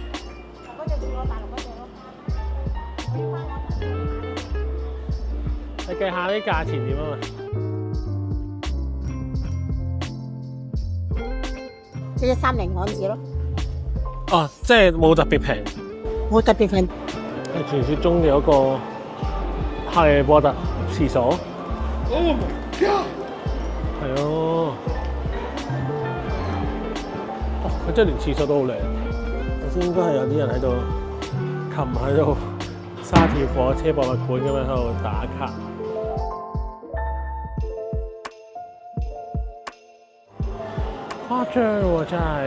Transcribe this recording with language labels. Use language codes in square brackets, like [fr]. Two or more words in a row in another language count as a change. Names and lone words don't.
[yue] 你計下啲價錢點啊？即係30港紙咯。哦，即係冇特別平。冇特別平。係傳説中嘅嗰個哈利波特廁所。 [en] Oh my god！ [yue] 係哦。哦，佢真係連廁所都好靚。頭先應該係有啲人喺度，琴喺度沙田火車博物館咁樣喺度打卡。誇張喎，真係！